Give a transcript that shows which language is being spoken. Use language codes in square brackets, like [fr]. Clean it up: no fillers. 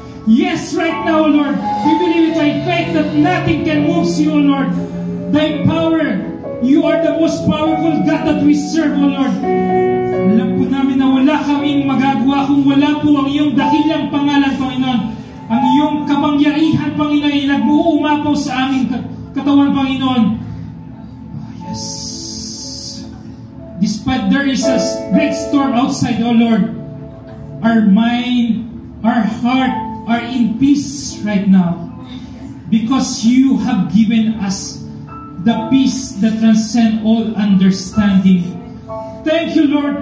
[en] Yes, right now, O Lord, we believe it by faith that nothing can move you, O Lord. Thy power, you are the most powerful God that we serve, O Lord. [tl] Alam po namin na wala kaming magagawa kung wala po ang iyong dakilang pangalan, Panginoon. Ang iyong kapangyarihan, Panginoon, ay nag-uumapaw sa aming katawan, Panginoon. [en] Oh, yes. Despite there is a great storm outside, O Lord, our mind, our heart are in peace right now. Because you have given us the peace that transcends all understanding. Thank you, Lord.